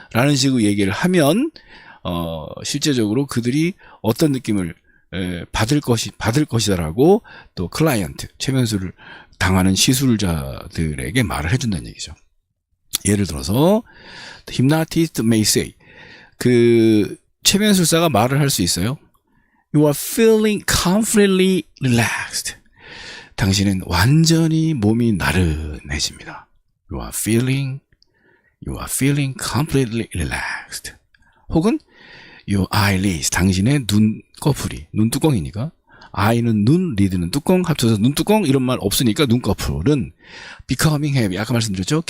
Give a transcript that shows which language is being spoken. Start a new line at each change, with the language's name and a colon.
Korean: 라는 식으로 얘기를 하면 실제적으로 그들이 어떤 느낌을 받을 것이다라고 또 클라이언트, 최면술을 당하는 시술자들에게 말을 해준다는 얘기죠. 예를 들어서
English: the hypnotist may say,
Korean: 그 최면술사가 말을 할 수 있어요.
English: You are feeling completely relaxed.
Korean: 당신은 완전히 몸이 나른해집니다.
English: You are feeling completely relaxed.
Korean: 혹은 your eyelids, 당신의 눈꺼풀이, 눈뚜껑이니까 eye는 눈, lid는 뚜껑, 합쳐서 눈뚜껑 이런 말 없으니까 눈꺼풀은
English: becoming heavy,
Korean: 아까 말씀드렸죠?